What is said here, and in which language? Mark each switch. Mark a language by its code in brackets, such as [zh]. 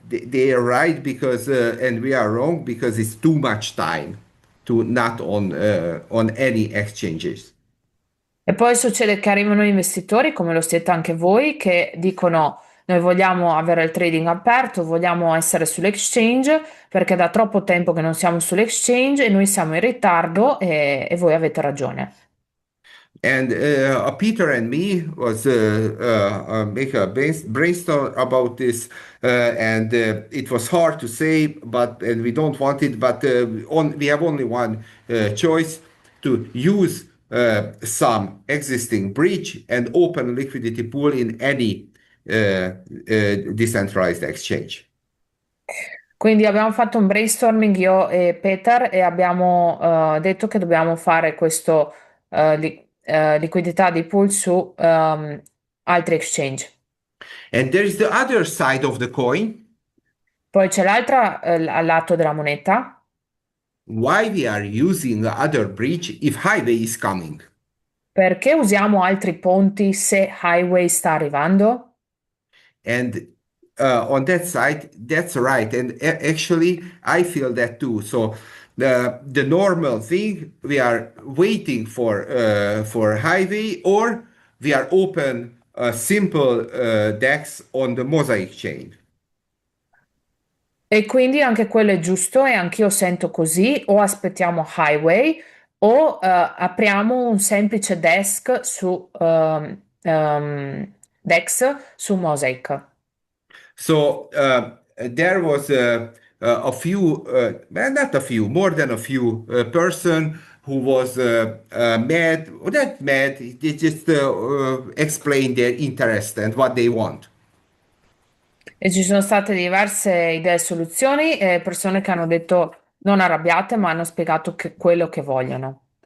[en] They are right because, and we are wrong because it's too much time to not on any exchanges. [it] E poi succede che arrivano investitori, come lo siete anche voi, che dicono: noi vogliamo avere il trading aperto, vogliamo essere sull'exchange perché da troppo tempo che non siamo sull'exchange e noi siamo in ritardo e voi avete ragione. [en] And Peter and me was make a brainstorm about this, and it was hard to say, but and we don't want it, but we have only one choice to use some existing bridge and open liquidity pool in any decentralized exchange. [it] Quindi abbiamo fatto un brainstorming io e Peter e abbiamo detto che dobbiamo fare questo liquidità di pool su altri exchange. [en] And there is the other side of the coin. [it] Poi c'è l'altra al lato della moneta. [en] Why we are using the other bridge if highway is coming? [it] Perché usiamo altri ponti se Highway sta arrivando? [en] And on that side, that's right. And actually, I feel that too. So the normal thing, we are waiting for highway, or we are open a simple DEX on the Mosaic chain. [it] E quindi anche quello è giusto e anch'io sento così, o aspettiamo Highway o apriamo un semplice Dex su Mosaic. [en] So there was a few, well, not a few, more than a few person who was mad, or not mad, they just explained their interest and what they want. [it] E ci sono state diverse idee e soluzioni e persone che hanno detto non arrabbiate, ma hanno spiegato quello che vogliono.